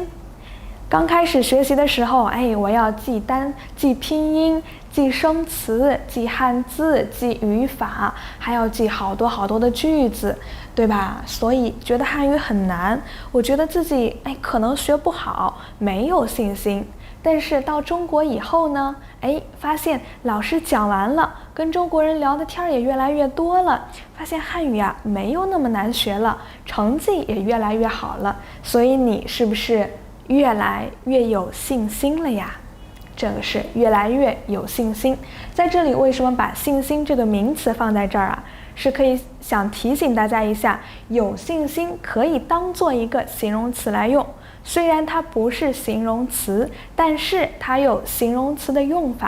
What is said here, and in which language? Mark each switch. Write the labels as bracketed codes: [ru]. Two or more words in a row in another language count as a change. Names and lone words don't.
[zh] 剛開始學習的時候，我要記單、記拼音、記生詞、記漢字、記語法，還要記好多的句子，對吧？所以覺得漢語很難，我覺得自己可能學不好，沒有信心。但是到中國以後呢，發現老師講完了，跟中國人聊的天也越來越多了，發現漢語沒有那麼難學了，成績也越來越好了。所以你是不是越來越有信心了呀？這個是越來越有信心。在這裡為什麼把信心這個名詞放在這兒是可以想提醒大家一下，有信心可以當做一個形容詞來用，雖然它不是形容詞，但是它有形容詞的用法。